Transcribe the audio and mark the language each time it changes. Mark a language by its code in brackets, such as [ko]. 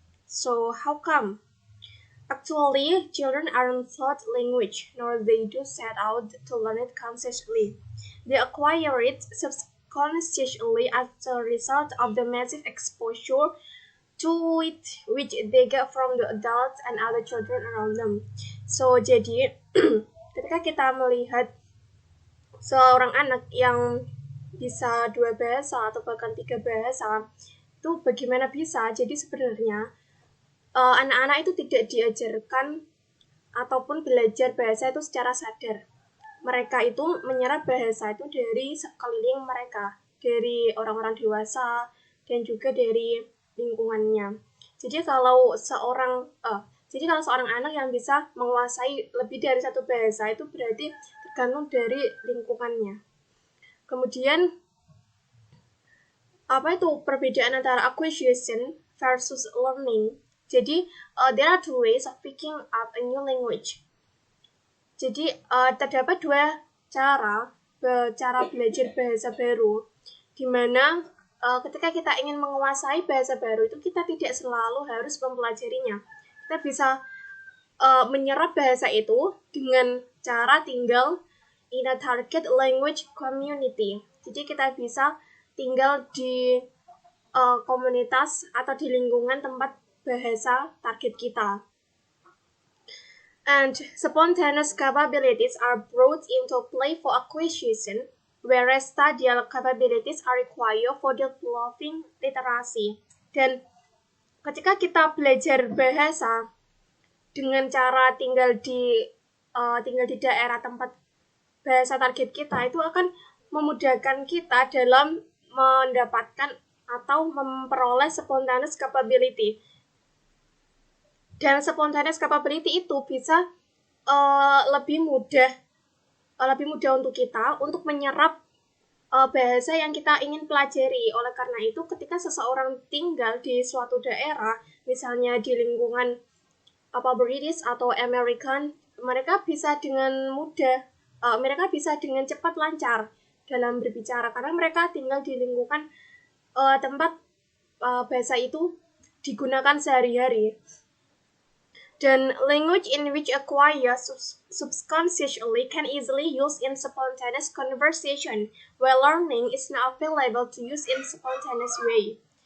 [en] So how come? Actually, children aren't taught language, nor they do set out to learn it consciously. They acquire it subconsciously as a result of the massive exposure to it which they get from the adults and other children around them. [id] So jadi ketika kita melihat seorang anak yang bisa dua bahasa atau bahkan tiga bahasa, itu bagaimana bisa? Jadi sebenarnya anak-anak itu tidak diajarkan ataupun belajar bahasa itu secara sadar. Mereka itu menyerap bahasa itu dari sekeliling mereka, dari orang-orang dewasa dan juga dari lingkungannya. Jadi kalau seorang anak yang bisa menguasai lebih dari satu bahasa itu berarti tergantung dari lingkungannya. Kemudian apa itu perbedaan antara [en] acquisition versus learning? [id] Jadi [en] there are two ways of picking up a new language. [id] Jadi terdapat dua cara belajar bahasa baru, di mana ketika kita ingin menguasai bahasa baru itu kita tidak selalu harus mempelajarinya. Kita bisa menyerap bahasa itu dengan cara tinggal [en] in a target language community. [id] Jadi kita bisa tinggal di komunitas atau di lingkungan tempat bahasa target kita. [en] And spontaneous capabilities are brought into play for acquisition, whereas stadial capabilities are required for developing literacy. [id] Dan ketika kita belajar bahasa dengan cara tinggal di daerah tempat bahasa target kita, itu akan memudahkan kita dalam mendapatkan atau memperoleh [en] spontaneous capability. [id] Dan [en] spontaneous capability [id] itu bisa lebih mudah untuk kita untuk menyerap bahasa yang kita ingin pelajari. Oleh karena itu, ketika seseorang tinggal di suatu daerah, misalnya di lingkungan British atau American, mereka bisa dengan mudah, mereka bisa dengan cepat lancar dalam berbicara karena mereka tinggal di lingkungan tempat bahasa itu digunakan sehari-hari. Dan [en] language in which acquired subconsciously can easily use in spontaneous conversation, while learning is not available to use in spontaneous way.